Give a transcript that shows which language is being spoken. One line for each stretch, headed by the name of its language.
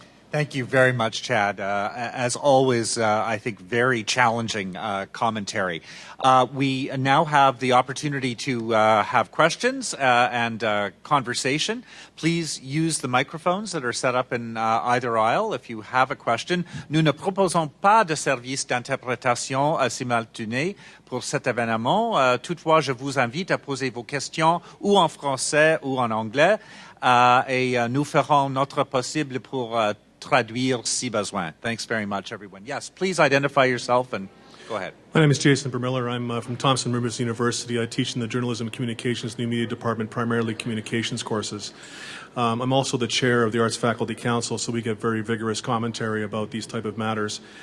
English: Thank you very much, Chad. As always, I think very challenging commentary. We now have the opportunity to have questions and conversation. Please use the microphones that are set up in either aisle if you have a question.
French: Nous ne proposons pas de service d'interprétation simultanée pour cet événement. Toutefois, je vous invite à poser vos questions ou en français ou en anglais et nous ferons notre possible pour traduire si besoin.
English: Thanks very much, everyone. Yes, please identify yourself and go ahead. My name is Jason Vermiller. I'm from Thompson Rivers University. I teach in the Journalism and Communications New Media Department, primarily communications courses. I'm also the chair of the Arts Faculty Council, so we get very vigorous commentary about these type of matters.